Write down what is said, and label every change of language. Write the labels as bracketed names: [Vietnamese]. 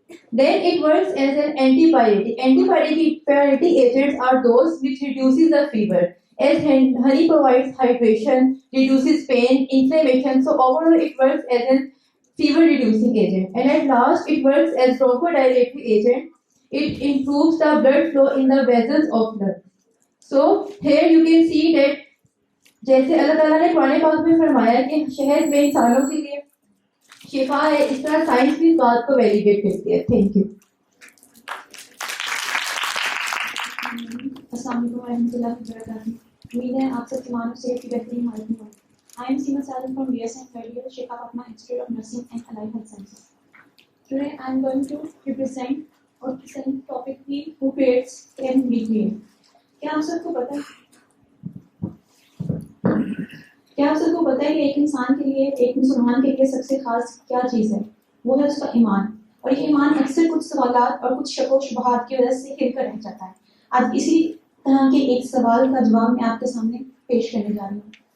[English] Then it works as an antipyretic. Antipyretic agents are those which reduces the fever, as honey provides hydration, reduces pain, inflammation, so overall it works as an fever reducing agent. And at last it works as bronchodilatory agent. It improves the blood flow in the vessels of blood. So here you can see that [Urdu] جیسے اللہ تعالیٰ نے قرآن پاک میں فرمایا کہ شہد میں انسانوں کے لیے شفا ہے, اس طرح سائنس بھی اس بات کو ویلیڈیٹ کرتی ہے. [English] Thank you. [Urdu] السلام علیکم ورحمۃ اللہ وبرکاتہ. امید ہے آپ سب تمام صحت کی بہترین حالت میں ہوں. [English] I am Seema Salim from BSN third year, Sheikha Fatma Institute of Nursing and Allied Health Sciences. Today I am going to present topic की who creates can be created. [Urdu] کیا آپ سب کو پتہ ہے کہ ایک انسان کے لیے, ایک مسلمان کے لیے سب سے خاص کیا چیز ہے؟ وہ ہے اس کا ایمان. اور یہ ایمان اکثر کچھ سوالات اور کچھ شک و شبہات کی وجہ سے ہل کر رہ جاتا ہے. آج اسی طرح کے ایک سوال کا جواب میں آپ کے سامنے پیش کرنے جا رہی ہوں.